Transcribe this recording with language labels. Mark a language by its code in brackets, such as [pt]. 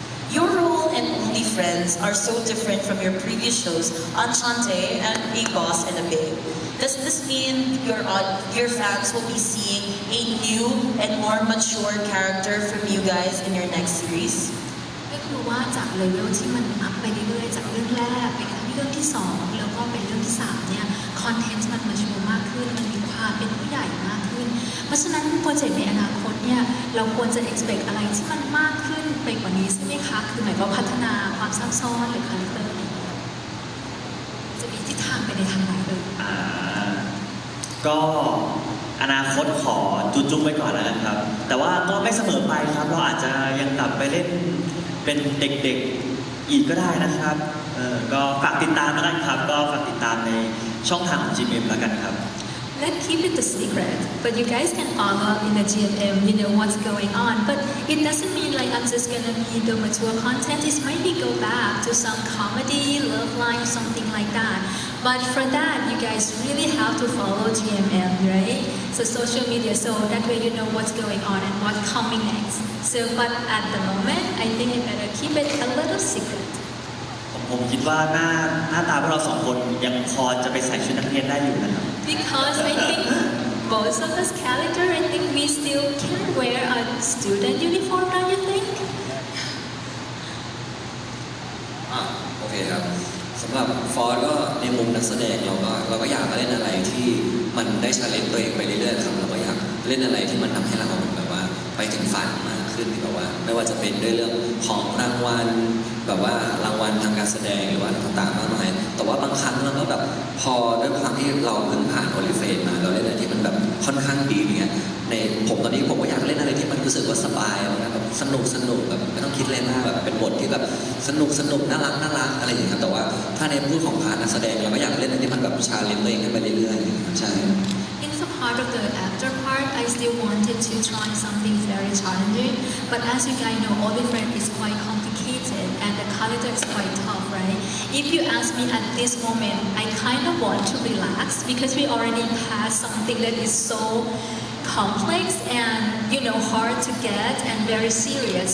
[en] Your role in Only Friends are so different from your previous shows, Enchante and A Boss and a Babe. Does this mean your fans will be seeing a new and more mature character from you guys in your next series? [th] ก็คือว่าจากเลเวลที่มันอัพไปเรื่อยๆจากเรื่องแรกไปเรื่องที่2แล้วก็เป็นเรื่องที่3เนี่ยคอนเทนต์มันมาชัวร์มากขึ้นมันมีความเป็นผู้ใหญ่มากขึ้นเพราะฉะนั้นโปรเจกต์ในอนาคตเนี่ยเราควรจะ expect อะไรที่มันมากขึ้นไปกว่านี้ใช่ไหมคะคือหมายความพัฒนาความซับซ้อนหรือคาแรคเตอร์จะมีทิศทางไปในทางไหนเลย ก็อนาคตขอจุ๊บๆไว้ก่อนแล้วกันครับแต่ว่าก็ไม่เสมอไปครับเราอาจจะยังกลับไปเล่นเป็นเด็กๆอีกก็ได้นะครับก็ฝากติดตามแล้วกันครับก็ฝากติดตามในช่องทางของ GMM แล้วกันครับ [en] Let's keep it a secret, but you guys can follow in the GMM, you know what's going on. But it doesn't mean like I'm just gonna be the mature content. It maybe go back to some comedy, love life, something like that. But for that, you guys really have to follow GMM, right? So social media, so that way you know what's going on and what's coming next. So, but at the moment, I think I better keep it a little secret. [th] ผมคิดว่าหน้าตาพวกเราสองคนยังพอจะไปใส่ชุดนักเรียนได้อยู่นะครับ [en] Because I think most of us character, I think we still can wear a student uniform, don't you think? [th] โอเคครับสำหรับฟอร์ดก็ในมุมนักแสดงเราก็อยากเล่นอะไรที่มันได้ชาเลนจ์ตัวเองไปเรื่อยๆครับเราก็อยากเล่นอะไรที่มันทำให้เราแบบว่าไปถึงฝันมากขึ้นแบบว่าไม่ว่าจะเป็นด้วยเรื่องของรางวัล แบบว่ารางวัลทางการแสดงหรือว่าต่างๆมากมายแต่ว่าบางครั้งเราก็แบบพอด้วยความที่เราเพิ่งผ่านโอลิเฟนมาเราเล่นอะไรที่มันแบบค่อนข้างดีเนี่ยในผมตอนนี้ผมก็อยากเล่นอะไรที่มันรู้สึกว่าสบายนะแบบสนุกแบบไม่ต้องคิดอะไรมากแบบเป็นบทที่แบบสนุกน่ารักอะไรอย่างเงี้ยครับแต่ว่าถ้าในพูดของพาร์ทนักแสดงเราก็อยากเล่นอะไรที่มันแบบชาเลนจ์ตัวเองขึ้นไปเรื่อยๆใช่ [en] In the part of the actor part, I still wanted to try something very challenging. But as you guys know, Only Friends is quite complicated and the character is quite tough, right? If you ask me at this moment, I kind of want to relax because we already passed something that is so complex and hard to get and very serious.